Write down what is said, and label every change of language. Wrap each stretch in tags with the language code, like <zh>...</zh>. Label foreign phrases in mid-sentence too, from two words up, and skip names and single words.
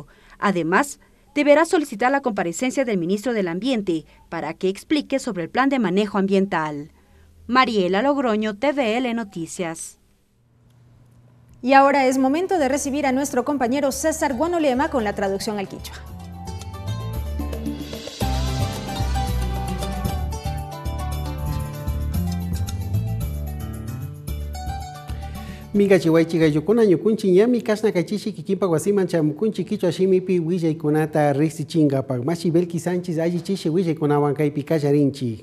<es>Además, deberá solicitar la comparecencia del ministro del Ambiente para que explique sobre el plan de manejo ambiental. Mariela Logroño, TVL Noticias. Y ahora es momento de recibir a nuestro compañero César Guanolema con la traducción al quichua.</es> <qu>Minga chihuaychi gayukuna ñukunchi ñami kasna kachishi kikimpa wasiman chamukunchi kichwa shimipi willaykunata riqsichinkapak mashi Belki Sánchez allichishi willaykunawan kaypi kallarinchi.</qu>